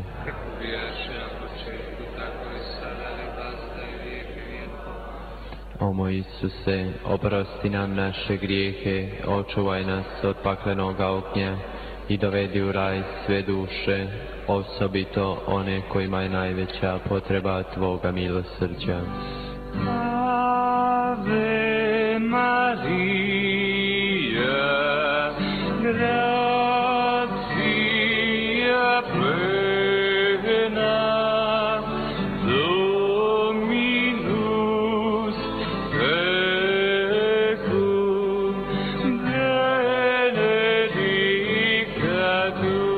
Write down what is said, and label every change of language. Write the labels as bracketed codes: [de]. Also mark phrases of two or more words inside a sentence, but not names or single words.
[hr] Kako bijaše na početku, tako i sada i vazda i vijeke vjekova. O moj Isuse, oprosti nam naše grijehe, očuvaj nas od paklenog ognja i dovedi u raj sve duše, osobito one kojima je najveća potreba Tvoga milosrđa. [la] Ave Maria, gratia plena, Dominus tecum, benedicta tu.